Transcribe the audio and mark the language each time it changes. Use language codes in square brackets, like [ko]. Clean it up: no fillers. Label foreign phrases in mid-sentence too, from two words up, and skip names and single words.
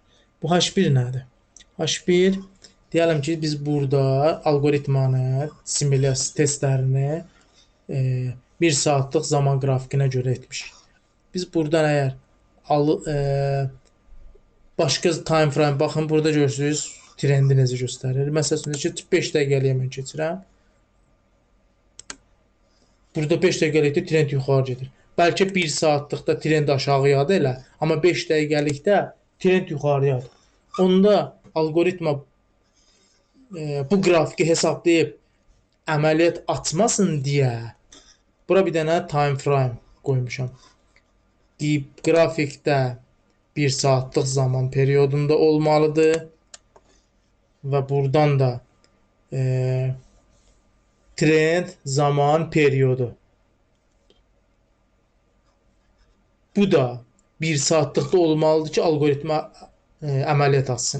[az] Bu H1 nədir? H1, deyəlim ki, biz burada algoritmanı, simulyasiya testlərini 1 saatlıq zaman qrafikinə görə etmişik. Biz buradan əgər başqa [en] time frame, [az] baxın, burada görürsünüz, trendi necə göstərir. Məsələn ki, 5 dəqiqəliyə mən keçirəm. Burada 5 dəqiqəlikdə trend yuxarı gedir. Bəlkə 1 saatlıqda trend aşağıyadır elə, amma 5 dəqiqəlikdə trend yuxarıyadır. Onda algoritma bu qrafiki hesablayıb əməliyyat açmasın deyə bura bir dənə [en] time frame [az] qoymuşam. Qrafikdə 1 saatlıq zaman periodunda olmalıdır və buradan da trend zaman periodu. Bu da 1 saatlıqda olmalıdır ki, algoritma əməliyyat açsın.